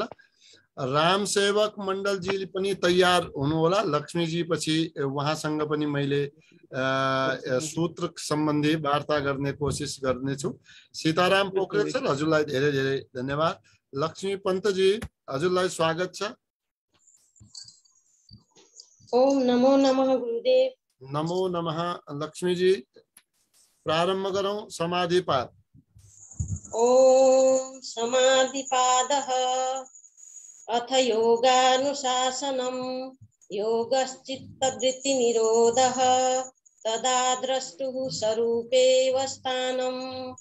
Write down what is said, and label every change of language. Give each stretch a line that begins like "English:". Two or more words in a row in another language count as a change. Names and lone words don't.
Nepali: रामसेवक मण्डलजी पनि तयार हुनुहोला। लक्ष्मीजी पछि उहाँसँग पनि मैले सूत्र सम्बन्धी वार्ता गर्ने कोसिस गर्नेछु। सीताराम पोखरेल सर, हजुरलाई धेरै धेरै धन्यवाद। लक्ष्मी पन्तजी, हजुरलाई स्वागत छ।
Sanskrit: ओम नमो नमः गुरुदेव। नमो नमः।
Nepali: लक्ष्मीजी, प्रारम्भ गरौं समाधिपाद।
Sanskrit: ओम समाधिपादः अथ योगानुशासनम् योगश्चित्तवृत्तिनिरोधः तदा द्रष्टुः स्वरूपेऽवस्थानम्